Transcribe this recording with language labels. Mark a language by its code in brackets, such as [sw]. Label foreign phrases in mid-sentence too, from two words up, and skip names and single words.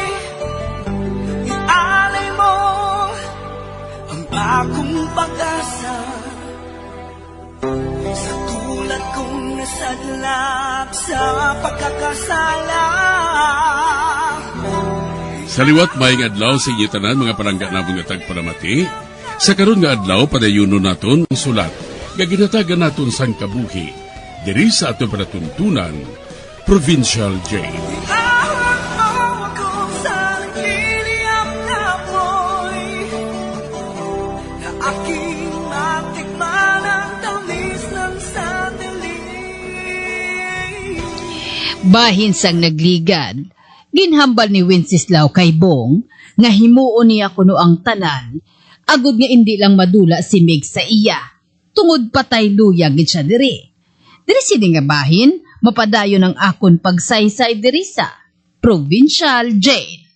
[tl] Ialay mo ang bagong pag-asa sa tulad kong nasadlak sa pagkakasala. [hil] Sa liwat maing adlaw sa inyo tanan mga palangga na mga tagpalamati, sa karon nga adlaw padayuno naton ang sulat, nga ginatagan naton sang kabuhi, diri sa ato panatuntunan, Provincial Jail. [tl] Ihawak mo ako sa nagliliyap na apoy, na aking matikman ang tamis ng sandali. [hil] Bahin sang nagligad, ginhambal ni Wenceslao kay Bong, nga himuon niya kuno ang tanan, agud nga indi lang madula si Meg sa iya, tungod patay luyag gid siya diri. Diri sini nga bahin, mapadayon ang akon pagsaysay diri sa Provincial Jail.